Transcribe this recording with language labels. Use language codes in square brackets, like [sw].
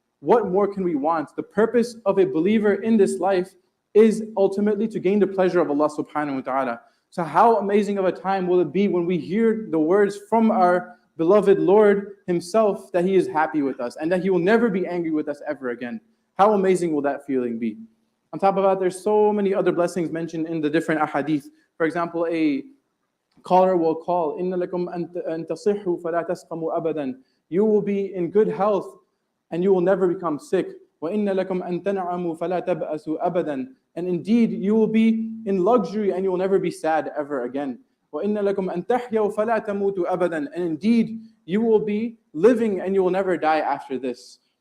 [en] What more can we want? The purpose of a believer in this life is ultimately to gain the pleasure of Allah subhanahu wa ta'ala. So how amazing of a time will it be when we hear the words from our beloved Lord himself that he is happy with us and that he will never be angry with us ever again. How amazing will that feeling be? On top of that, there's so many other blessings mentioned in the different ahadith. For example, a caller will call, [ar] إِنَّ لَكُمْ أَن تَصِحُّوا فَلَا تَسْقَمُوا أَبَدًا. [en] You will be in good health and you will never become sick. [ar] وَإِنَّ لَكُمْ أَن تَنْعَمُوا فَلَا تَبْأَسُوا أَبَدًا. [en] And indeed, you will be in luxury and you will never be sad ever again. [ar] وَإِنَّ لَكُمْ أَن تَحْيَوْا فَلَا تَمُوتُوا أَبَدًا. [en] And indeed, you will be living and you will never die after this.